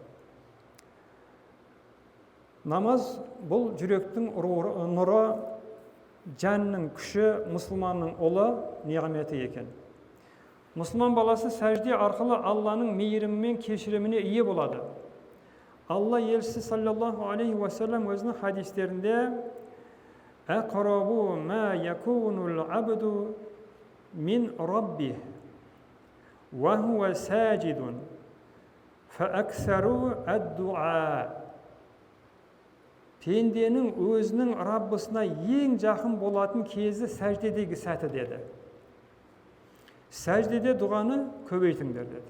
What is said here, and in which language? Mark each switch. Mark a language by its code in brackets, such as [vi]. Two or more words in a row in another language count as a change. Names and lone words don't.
[kk] Намаз бұл жүректің нұры, жанның күші, мұсылманның ұлы неғметі екен. Мұсылман баласы сәжде арқылы Алланың мейірімі мен кешіріміне ие болады. Алла елшісі [ar] صلى الله عليه وسلم [kk] өзінің хадистерінде [ar] «أقرب ما يكون العبد من ربه وهو ساجد فأكثروا الدعاء». [kk] Пенденің өзінің Раббысына ең жақын болатын кезі сәждедегі сәті деді. Сәждеде дұғаны көбейтіңдер деді.